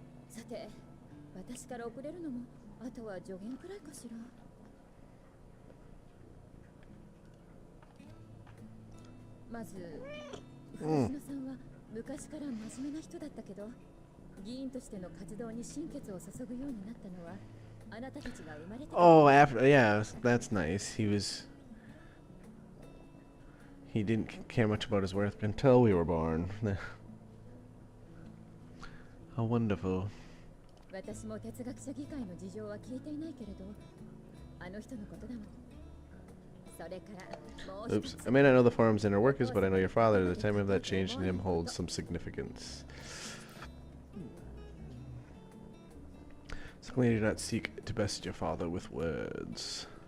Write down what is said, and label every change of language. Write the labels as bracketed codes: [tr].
[ja] さて、私から遅れるのもあとは助言くらいかしら。まず、藤野さんは昔から真面目な人だったけど、議員としての活動に心血を注ぐようになったのはあなたたちが生まれてから。 [en] Oh, after, yeah, that's nice. He didn't care much about his work until we were born. How wonderful. [ja] 私も哲学者議会の事情は聞いていないけれど、あの人のことだもん。それからもう一 [en] Oops. [ja] つ。 [en] I may not know the forum's inner workings, but I know your father. The timing of that change in him holds some significance. Secondly, do not seek to best your father with words.